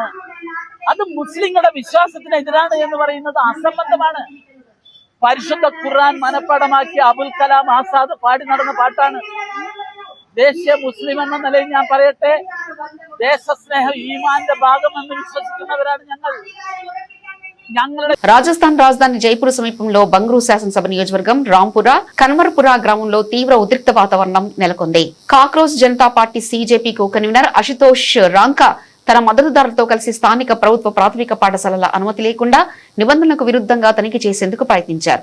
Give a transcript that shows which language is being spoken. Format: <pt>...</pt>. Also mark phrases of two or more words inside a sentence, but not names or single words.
<ml>അത് മുസ്ലിങ്ങളുടെ വിശ്വാസത്തിനെതിരാണ് എന്ന് പറയുന്നത് അസംബന്ധമാണ്. പരിശുദ്ധ ഖുർആൻ മനഃപ്പാഠമാക്കിയ അബുൽ കലാം ആസാദ് പാടി നടന്ന പാട്ടാണ്. ദേശീയ മുസ്ലിം എന്ന നിലയിൽ ഞാൻ പറയട്ടെ, ദേശസ്നേഹം ഈമാന്റെ ഭാഗമെന്ന് വിശ്വസിക്കുന്നവരാണ് ഞങ്ങൾ.</ml> <te>రాజస్థాన్ రాజధాని జైపూర్ సమీపంలో బంగ్రూ శాసనసభ నియోజకవర్గం రాంపుర కన్వర్పుర గ్రామంలో తీవ్ర ఉద్రిక్త వాతావరణం నెలకొంది. కాక్రోచ్ జనతా పార్టీ CJP కో కన్వీనర్ అశుతోష్ రాంకా తన మద్దతుదారులతో కలిసి స్థానిక ప్రభుత్వ ప్రాథమిక పాఠశాలల అనుమతి లేకుండా నిబంధనలకు విరుద్ధంగా తనిఖీ చేసేందుకు ప్రయత్నించారు.</te>